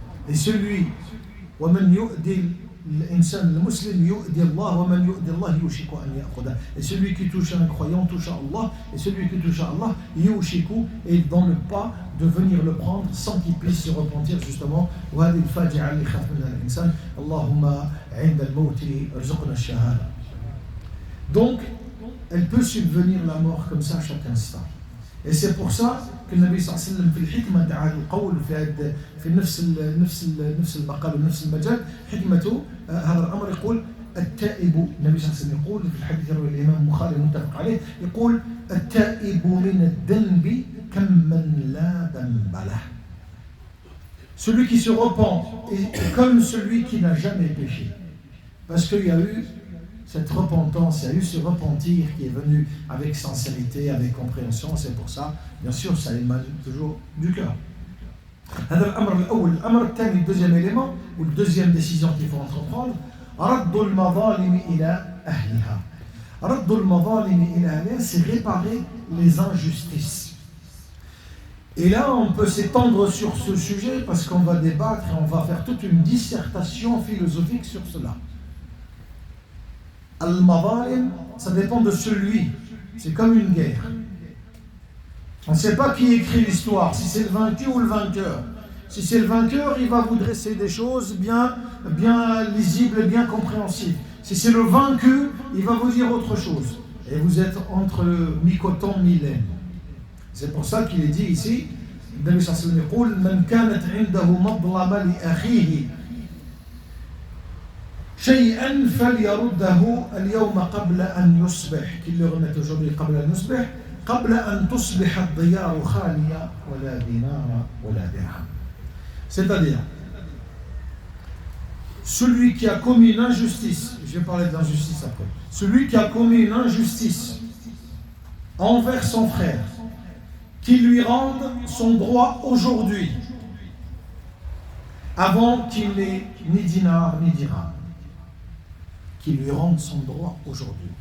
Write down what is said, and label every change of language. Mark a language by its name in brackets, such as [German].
[French] Et celui [Arabic] ومن يؤذي الإنسان المسلم يؤذي الله ومن يؤذي الله يوشك أن يأخذه. [French] Et celui qui touche un croyant touche à Allah, et celui qui touche à Allah يوشك est dans le pas de venir le prendre sans qu'il puisse se repentir justement. [Arabic] وهذه الفاجعة اللي يخاف منها الإنسان. اللهم عند الموت ارزقنا الشهادة. [French] Donc, elle peut subvenir la mort comme ça à chaque instant. Et c'est pour ça que le Nabi sallallahu alayhi wa sallam [Arabic] في الحكمة تعالى القول في نفس المقال ونفس المجال حكمته هذا الأمر يقول التائب. النبي صلى الله عليه وسلم يقول في الحديث رواه الإمام البخاري متفق عليه، يقول التائب من الذنب كمن لا ذنب له. [French] Celui qui se repent est comme celui qui n'a jamais péché, parce qu'il y a eu cette repentance, il y a eu ce repentir qui est venu avec sincérité, avec compréhension. C'est pour ça, bien sûr, ça émane toujours du cœur. [Arabic] هذا الأمر الأول. الأمر الثاني, [French] le deuxième élément, ou la deuxième décision qu'il faut entreprendre, [Arabic] رد المظالم إلى أهلها. رد المظالم إلى أهلها, [French] c'est réparer les injustices. Et là, on peut s'étendre sur ce sujet parce qu'on va débattre et on va faire toute une dissertation philosophique sur cela. Al-Mazalim, ça dépend de celui. C'est comme une guerre. On ne sait pas qui écrit l'histoire, si c'est le vaincu ou le vainqueur. Si c'est le vainqueur, il va vous dresser des choses bien lisibles, bien compréhensibles. Si c'est le vaincu, il va vous dire autre chose. Et vous êtes entre le mi-coton, mi-laine. C'est pour ça qu'il est dit ici, le Nabi sallallahu alayhi wa sallam dit [Arabic] من كانت عنده مظلمة لأخيه شيئا فليرده اليوم قبل أن يصبح [French] qu'il le remette aujourd'hui [Arabic] قبل أن يصبح قبل أن تصبح الديار خالية ولا دينار ولا درهم. [French] C'est-à-dire, celui qui a commis une injustice, je vais parler de l'injustice après, celui qui a commis une injustice envers son frère, qui lui rende son droit aujourd'hui, avant qu'il n'ait ni dinar ni dirham, qui lui rende son droit aujourd'hui.